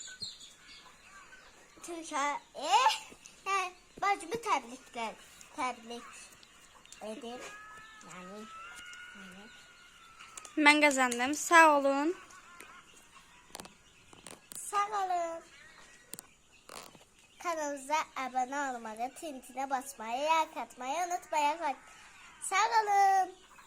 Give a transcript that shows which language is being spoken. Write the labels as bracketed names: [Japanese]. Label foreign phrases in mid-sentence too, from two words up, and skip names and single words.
[Azerbaijani] Türkan, bacımı təbrik edir. Yəni. Mən qazandım. Sağ olun. Sağ olun. Kanalımıza abone olmayı, tintinə basmayı, like atmayı unutmayın. Sağ olun.